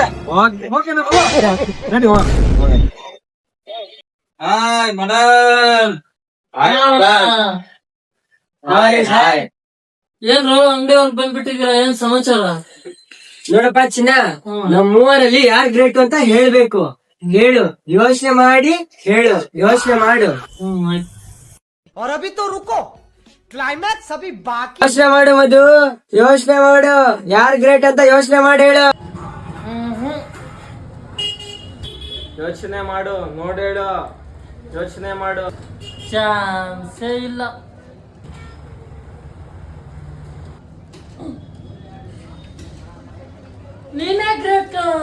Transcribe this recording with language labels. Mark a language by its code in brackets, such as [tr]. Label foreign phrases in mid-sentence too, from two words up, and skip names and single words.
[kn] ರೆಡಿ ಹೋಗ. ಹಾಯ್ ಮಡಲ್. ಏನ್ರು ಅಂಗಡಿ ಅವ್ರು ಬಂದ್ಬಿಟ್ಟಿದ್ರ, ಏನ್ ಸಮಾಚಾರ? ನೋಡಪ್ಪ ಚಿನ್ನ, ನಮ್ ಮೂವರಲ್ಲಿ ಯಾರ್ ಗ್ರೇಟ್ ಅಂತ ಹೇಳ್ಬೇಕು. ಹೇಳು, ಯೋಚನೆ ಮಾಡಿ ಹೇಳು, ಯೋಚನೆ ಮಾಡು. [hi] और अभी तो रुको, क्लाइमैक्स अभी बाकी. [kn] ಯೋಚನೆ ಮಾಡು ಮಧು, ಯೋಚನೆ ಮಾಡು. ಯಾರ್ ಗ್ರೇಟ್ ಅಂತ ಯೋಚನೆ ಮಾಡಿ ಹೇಳು. ಯೋಚನೆ ಮಾಡು, ನೋಡಿ ಹೇಳು. ಯೋಚನೆ ಮಾಡು. ಚಾನ್ಸೇ ಇಲ್ಲ. ನೀನೇ ಗ್ರೇಟ್ ಕಾಣೋಣ.